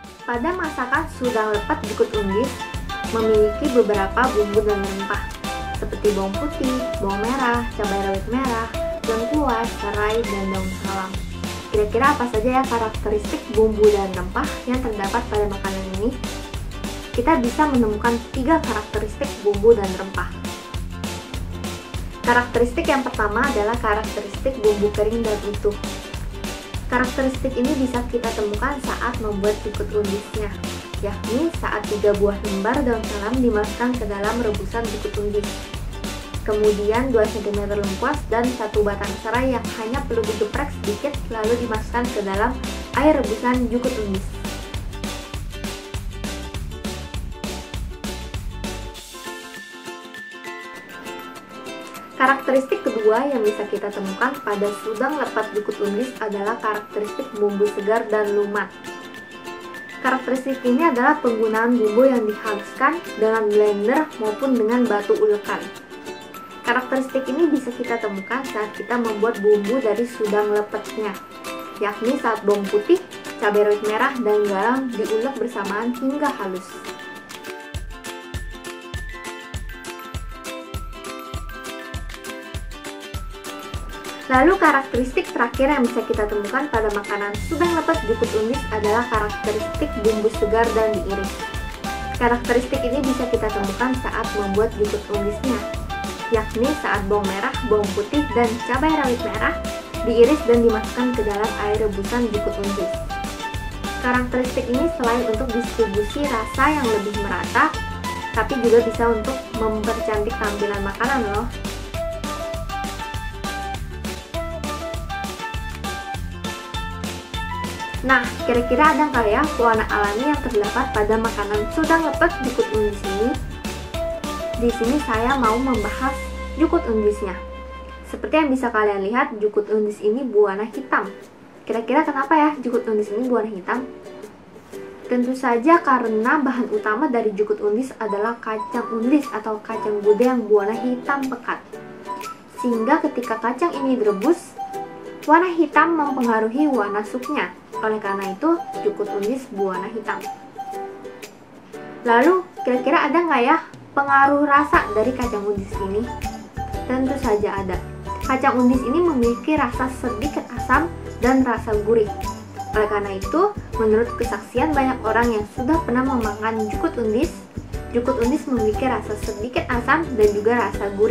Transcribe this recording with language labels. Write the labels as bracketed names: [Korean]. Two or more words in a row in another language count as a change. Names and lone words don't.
[Indonesian] pada masakan sudang lepet jukut undis memiliki beberapa bumbu dan rempah seperti bawang putih, bawang merah, cabai rawit merah, lengkuas, serai, dan daun salam. Kira-kira apa saja ya karakteristik bumbu dan rempah yang terdapat pada makanan ini? Kita bisa menemukan 3 karakteristik bumbu dan rempah. Karakteristik yang pertama adalah karakteristik bumbu kering dan utuh. Karakteristik ini bisa kita temukan saat membuat jukut undisnya, yakni saat 3 buah lembar daun salam dimasukkan ke dalam rebusan jukut undis. Kemudian 2 cm lengkuas dan 1 batang serai yang hanya perlu digeprek sedikit lalu dimasukkan ke dalam air rebusan jukut undis. Karakteristik kedua yang bisa kita temukan pada sudang lepet jukut undis adalah karakteristik bumbu segar dan lumat. Karakteristik ini adalah penggunaan bumbu yang dihaluskan dengan blender maupun dengan batu ulekan. Karakteristik ini bisa kita temukan saat kita membuat bumbu dari sudang lepetnya, yakni saat bawang putih, cabai rawit merah, dan garam diulek bersamaan hingga halus. Lalu karakteristik terakhir yang bisa kita temukan pada makanan sudang lepet jukut undis adalah karakteristik bumbu segar dan diiris. Karakteristik ini bisa kita temukan saat membuat jukut undisnya, yakni saat bawang merah, bawang putih, dan cabai rawit merah diiris dan dimasukkan ke dalam air rebusan jukut undis. Karakteristik ini selain untuk distribusi rasa yang lebih merata, tapi juga bisa untuk mempercantik tampilan makanan loh. Nah, kira-kira ada nggak ya pewarna alami yang terdapat pada makanan sudang lepet jukut undis ini? Di sini saya mau membahas jukut undisnya. Seperti yang bisa kalian lihat, jukut undis ini berwarna hitam. Kira-kira kenapa ya jukut undis ini berwarna hitam? Tentu saja karena bahan utama dari jukut undis adalah kacang undis atau kacang gude yang berwarna hitam pekat. Sehingga ketika kacang ini direbus, warna hitam mempengaruhi warna supnya. Oleh karena itu, jukut undis berwarna hitam. Lalu, kira-kira ada nggak ya pengaruh rasa dari kacang undis ini? Tentu saja ada. Kacang undis ini memiliki rasa sedikit asam dan rasa gurih. Oleh karena itu, menurut kesaksian banyak orang yang sudah pernah memakan jukut undis memiliki rasa sedikit asam dan juga rasa gurih.